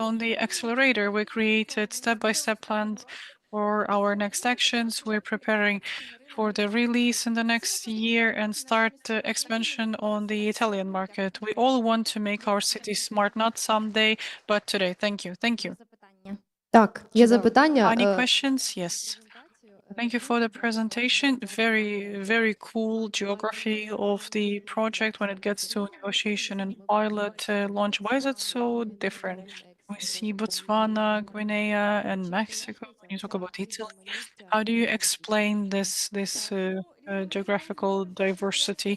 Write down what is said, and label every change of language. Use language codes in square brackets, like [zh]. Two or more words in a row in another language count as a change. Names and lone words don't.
[en] On the accelerator, we created step-by-step plans for our next actions. We're preparing for the release in the next year and start expansion on the Italian market. We all want to make our city smart, not someday, but today. Thank you. Thank you. [uk] Так, є запитання. [en] Any questions? Yes. Thank you for the presentation. Very cool geography of the project when it gets to negotiation and pilot launch. Why is it so different? We see Botswana, Guinea, and Mexico. When you talk about Italy, how do you explain this geographical diversity?